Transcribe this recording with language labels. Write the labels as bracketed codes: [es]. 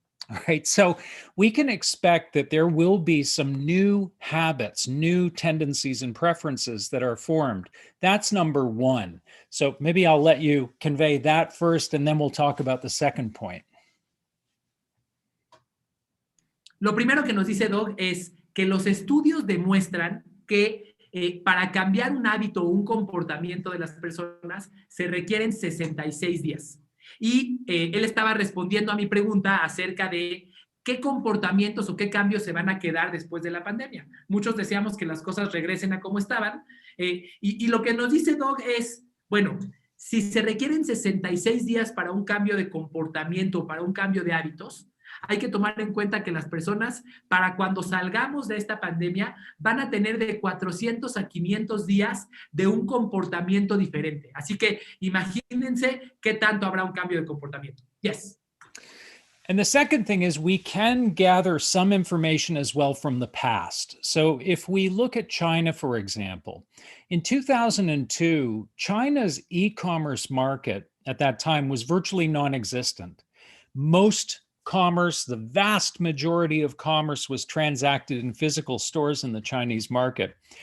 [en] All right, so we can expect that there will be some new habits, new tendencies and preferences that are formed. That's number one. So maybe I'll let you convey that first, and then we'll talk about the second point. [es] Lo primero que nos dice Doug es que los estudios demuestran que para cambiar un hábito o un comportamiento de las personas se requieren 66 días. Y él estaba respondiendo a mi pregunta acerca de qué comportamientos o qué cambios se van a quedar después de la pandemia. Muchos deseamos que las cosas regresen a como estaban. Y lo que nos dice Doug es, bueno, si se requieren 66 días para un cambio de comportamiento, para un cambio de hábitos, hay que tomar en cuenta que las personas, para cuando salgamos de esta pandemia, van a tener de 400 a 500 días de un comportamiento diferente. Así que imagínense qué tanto habrá un cambio de comportamiento. [en] Yes. And the second thing is we can gather some information as well from the past. So if we look at China, for example, in 2002, China's e-commerce market at that time was virtually non-existent. Most commerce, the vast majority of commerce was transacted in physical stores in the Chinese market.